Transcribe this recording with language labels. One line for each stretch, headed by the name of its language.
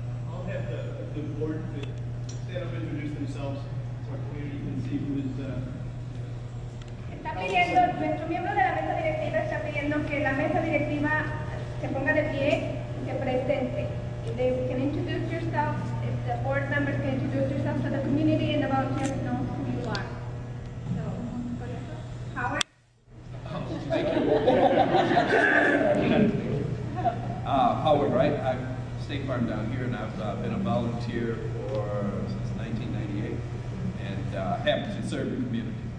English: I'll have the board to stand up and introduce themselves so our community can see who is
Spanish: Está pidiendo, nuestro miembro de la mesa directiva está pidiendo que la mesa directiva se ponga de pie y se presente.
English: If they can introduce yourself, if the board members can introduce yourself so the community and the volunteers know who you are. So,
Spanish: por eso, Howard?
English: Howard, right? I'm State Farm down here, and I've been a volunteer since 1998, and happy to serve the community.